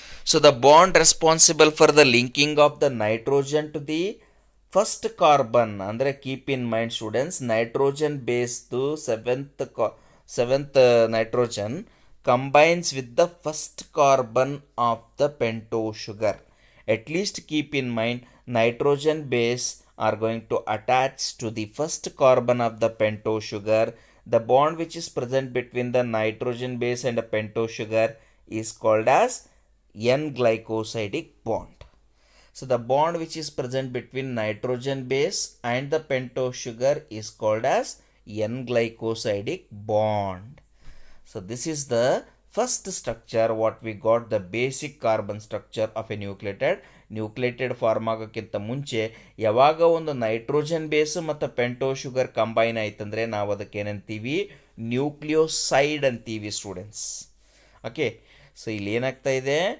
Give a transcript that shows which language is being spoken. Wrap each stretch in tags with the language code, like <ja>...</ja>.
<en>So the bond responsible for the linking of the nitrogen to the first carbon, ಅಂದರೆ keep in mind students, nitrogen ಬೇಸ್ದು seventh nitrogen combines with the first carbon of the pento sugar. At least keep in mind nitrogen base are going to attach to the first carbon of the pento sugar. The bond which is present between the nitrogen base and the pento sugar is called as N-glycosidic bond. So the bond which is present between nitrogen base and the pento sugar is called as N-glycosidic bond. So this is the first structure what we got, the basic carbon structure of a nucleated form</en> <kn>ಆಗೋಕ್ಕಿಂತ ಮುಂಚೆ ಯಾವಾಗ ಒಂದು nitrogen base ಮತ್ತು ಪೆಂಟೋ sugar combine ಆಯ್ತಂದರೆ ನಾವು ಅದಕ್ಕೆ ಏನಂತೀವಿ? Nucleoside ಅಂತೀವಿ students. Okay, so ಇಲ್ಲಿ ಏನಾಗ್ತಾ ಇದೆ?</kn>